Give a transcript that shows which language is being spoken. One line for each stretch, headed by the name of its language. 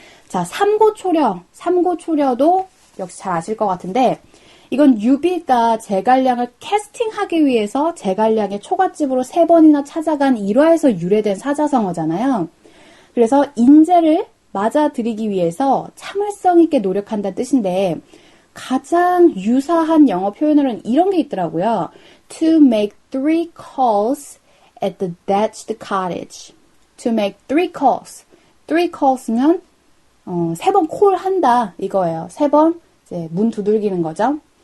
Korean: 자, 삼고초려. 삼고초려도 역시 잘 아실 것 같은데 이건 유비가 제갈량을 캐스팅하기 위해서 제갈량의 초가집으로 3번이나 찾아간 일화에서 유래된 사자성어잖아요. 그래서 인재를 맞아들이기 위해서 참을성 있게 노력한다는 뜻인데 가장 유사한 영어 표현으로는 이런 게 있더라고요.
English: To make 3 calls at the thatched cottage. To make 3 calls.
Korean: 3 calls면 3번 콜한다 이거예요. 3번 이제 문 두들기는 거죠.